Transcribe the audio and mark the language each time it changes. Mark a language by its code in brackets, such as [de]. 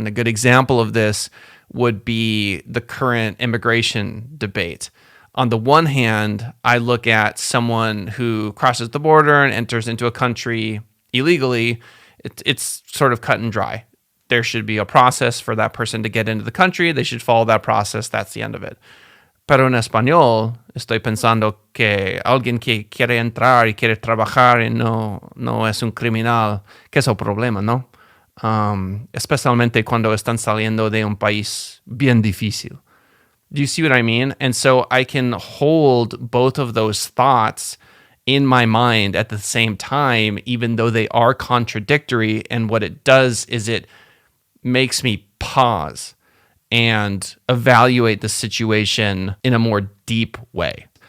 [en] And a good example of this would be the current immigration debate. On the one hand, I look at someone who crosses the border and enters into a country illegally. It's sort of cut and dry. There should be a process for that person to get into the country. They should follow that process. That's the end of it. [es] Pero en español, estoy pensando que alguien que quiere entrar y quiere trabajar y no es un criminal, que es el problema, ¿no? Especialmente cuando están saliendo de un país bien difícil. [en] Do you see what I mean? And so I can hold both of those thoughts in my mind at the same time, even though they are contradictory. And what it does is it makes me pause and evaluate the situation in a more deep way.